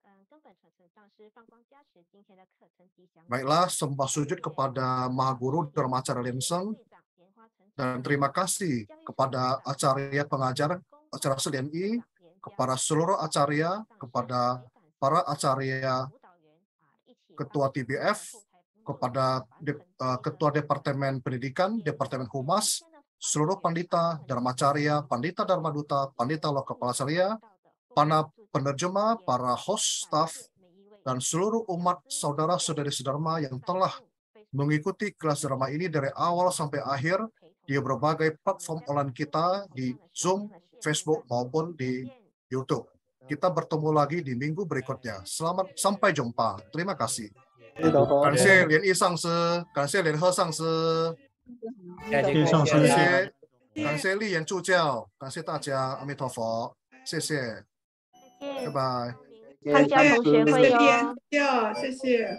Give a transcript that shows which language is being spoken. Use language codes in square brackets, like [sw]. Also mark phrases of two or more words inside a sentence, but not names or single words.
[id] Baiklah, sembah sujud kepada Maha Guru Dharmacarya Lien Seng, dan terima kasih kepada Acarya pengajar Acarya Lien I, kepada seluruh Acarya, kepada para Acarya Ketua TBF, kepada Ketua Departemen Pendidikan, Departemen Humas, seluruh Pandita Dharmacarya, Pandita Dharma Duta, Pandita Loka Pasraya, para penerjemah, para [en] host staff, [id] dan seluruh umat saudara-saudari Dharma yang telah mengikuti kelas Dharma ini dari awal sampai akhir di berbagai platform online kita di Zoom, Facebook, maupun di YouTube. Kita bertemu lagi di minggu berikutnya. Sampai jumpa. Terima kasih. [zh] 感谢连毅上师，感谢联合上师，感谢丽妍助教，感谢大家，阿弥陀佛，谢谢，拜拜。参加同学会哟，谢谢，